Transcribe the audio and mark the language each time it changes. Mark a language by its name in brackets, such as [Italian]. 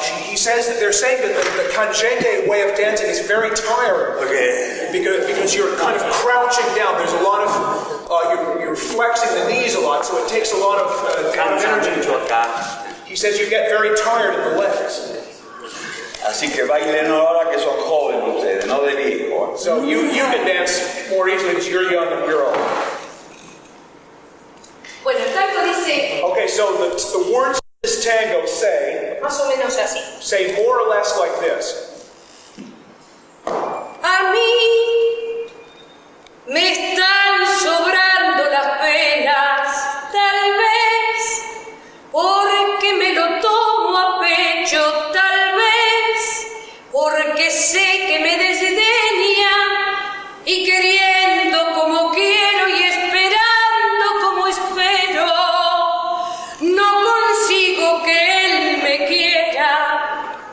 [English] He says that they're saying that the canyengue way of dancing is very tiring. Okay. Because you're kind of crouching down. There's a lot of you're flexing the knees a lot, so it takes a lot of energy. He says you get very tired in the legs. [Spanish] Así que bailen ahora que son jóvenes ustedes, no de viejos. [English] So you can dance more easily because you're young and you're old. [Spanish] Bueno, el tango dice. [English] Okay, so the words of this tango say. [Spanish] Más o menos así. [English] Say more or less like this. [Spanish] A mí me están sobrando las penas, tal vez porque me lo tomo a pecho, tal vez porque sé que me desdeña y queriendo como quiero y esperando como espero, no consigo que él me quiera.